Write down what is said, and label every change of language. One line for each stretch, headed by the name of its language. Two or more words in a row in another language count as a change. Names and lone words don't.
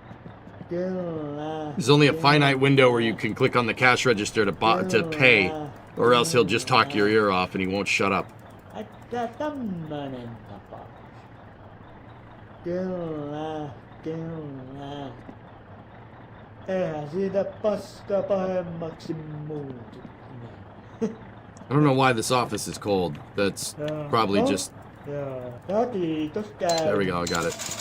English: There's only a finite window where you can click on the cash register to pay, Or else he'll just talk your ear off and he won't shut up.
Finnish: Että tämmönen tapaus. Kyllä, kyllä. Eihän siitä paska pahemmaksi muutu.
English: I don't know why this office is cold. That's probably just...
Finnish: Joo, kiitos käy.
English: There we go, I got it.